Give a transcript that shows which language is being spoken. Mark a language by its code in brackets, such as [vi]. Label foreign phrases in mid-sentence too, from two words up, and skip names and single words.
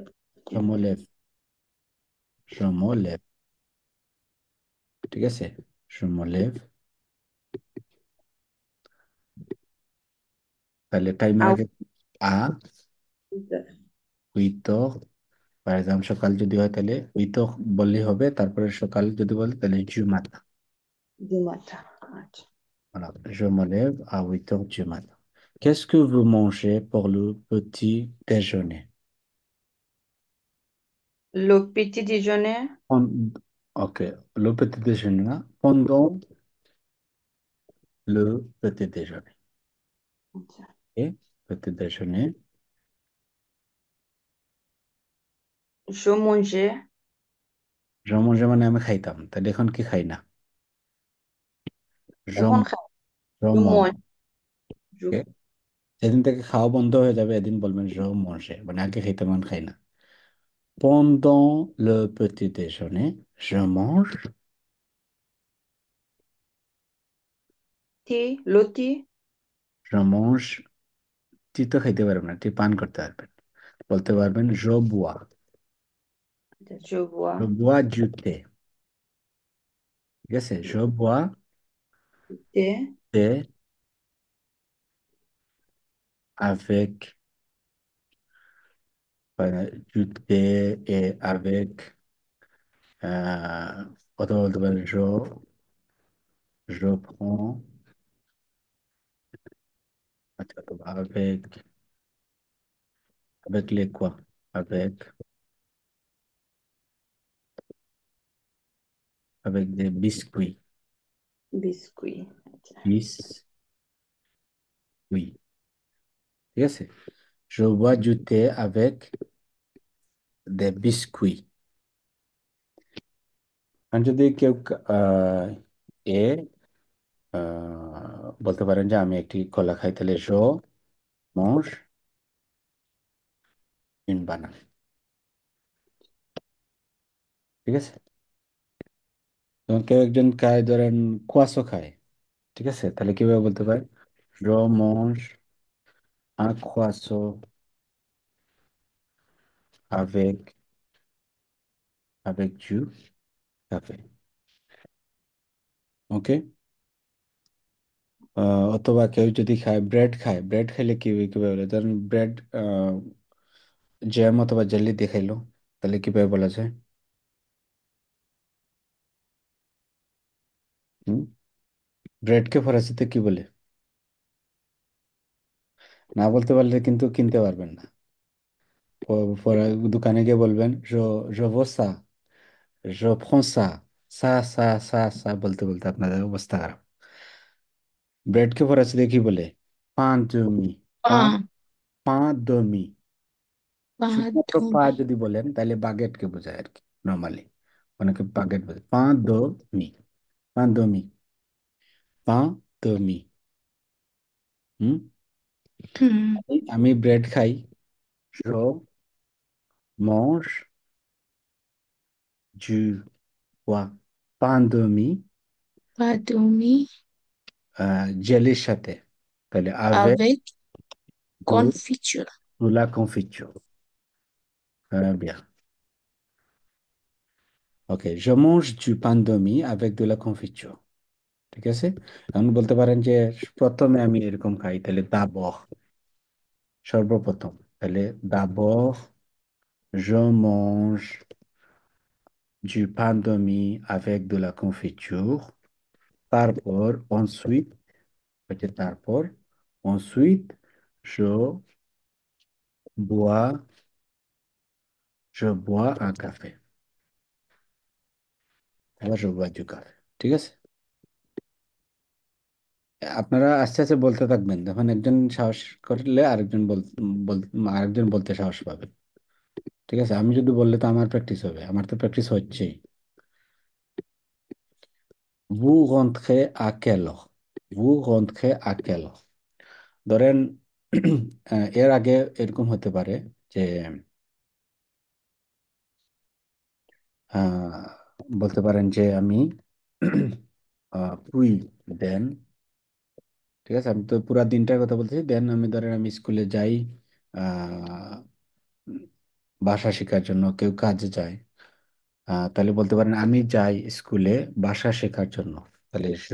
[fr] je me lève, je me lève, [bn] ঠিক আছে। [fr] je me lève, [bn] তাহলে টাইমের [fr] À [bn] আগে আ [fr] 8 heures [bn] উইতো, ফর এক্সাম্পল সকাল যদি হয় তাহলে উইতো বললেই হবে, তারপরে সকাল যদি বলে তাহলে জুমাতা। [fr] du matin. আচ্ছা। Voilà, je me lève à 8 heures du matin. Qu'est-ce que vous mangez pour le petit déjeuner? Le petit déjeuner. Ok, le petit déjeuner, là, pendant le petit déjeuner. [bn] আচ্ছা। [fr] Et petit déjeuner, Je mangeais. je mange [bn] মানে আমি খাইতাম, তাহলে এখন কি খাই না। [fr] je, [bn] এখন খাই। [fr] je Je mange, mange. Je, [bn] okay? যেদিন থেকে খাওয়া বন্ধ হয়ে যাবে এদিন বলবেন [fr] je mange, [bn] মানে আগে খাইতাম এখন খাই না। [fr] Pendant le petit déjeuner, je mange, [bn] টি লতি [fr] je mange, [bn] টি তো খেতে পারবেন না, টি পান করতে পারবেন। বলতে পারবেন [fr] je bois, je je bois bois du thé। ঠিক আছে, je bois thé thé avec du thé et avec [bn] অথবা বলতে পারেন [fr] je prends [bn] আচ্ছা, অথবা [fr] avec les quoi? Avec des biscuits, [bn] বিস্কুট আচ্ছা [fr] biscuits। ঠিক আছে, je bois du thé avec des biscuits। [bn] আর যদি কেউ এ বলতে পারেন যে আমি একটি কলা খাই, তাহলে [fr] je mange une banane। [bn] ঠিক আছে, এবং কেউ একজন খায়, ধরেন কোয়াশো খায়, ঠিক আছে, তাহলে কিভাবে বলতে পারে? [fr] je mange un croissant avec du café। [bn] ওকে। অথবা কেউ যদি খায়, ব্রেড খায়, ব্রেড খাইলে কি কিভাবে বলে? ধরেন ব্রেড জ্যাম অথবা জেলি দিয়ে খাইলো, তাহলে কিভাবে বলা যায়? হুম, ব্রেডকে ফরাসিতে কি বলে? না বলতে পারলে কিন্তু কিনতে পারবেন না। দোকানে গিয়ে বলবেন [fr] je veux ça, je prends ça, [bn] সা বলতে বলতে আপনাদের অবস্থা খারাপ। ব্রেডকে ফরাসিতে কি বলে? [fr] pain de mie, [bn] পা [fr] pain, pain de mie. [bn] শুধুমাত্র পা [fr] pardon, [bn] যদি বলেন তাহলে বাগেটকে বোঝায় আর কি, নর্মালি অনেকে বাগেট বোঝায়। [fr] pain de mie, pain de mie, pain de mie. হুম, hmm, [bn] আমি ব্রেড খাই, [fr] je mange du quoi? pain de mie pardon, [bn] জেলির সাথে, তাহলে avec [fr] avec de, confiture. de la confiture। Bien, ok, je mange du pain de mie avec de la confiture। [bn] ঠিক আছে, এখন বলতে পারেন যে প্রথমে আমি এরকম খাই, তাহলে দাবখ, সর্বপ্রথম, তাহলে দাবখ [fr] je mange du pain de mie avec de la confiture। [bn] তারপর ensuite, হচ্ছে তারপর, [fr] ensuite je bois un café। এবার je bois du café। [bn] ঠিক আছে, আপনারা আস্তে আস্তে বলতে থাকবেন, যখন একজন সাহস করলে আরেকজন আরেকজন বলতে সাহস পাবে। ঠিক আছে, আমি যদি বললে তো আমার প্র্যাকটিস হবে, আমার তো প্র্যাকটিস হচ্ছেই। [fr] vous rentrez à quelle heure? vous rentrez à quelle heure? [bn] ধরেন এর আগে এরকম হতে পারে যে আহ, বলতে পারেন যে আমি পুই দেন, ঠিক আছে, আমি তো পুরা দিনটার কথা বলতেছি, দেন আমি ধরেন আমি স্কুলে যাই, আহ, ভাষা শেখার জন্য, কেউ কাজে যায়, তাহলে বলতে পারেন আমি যাই স্কুলে ভাষা শেখার জন্য, তাহলে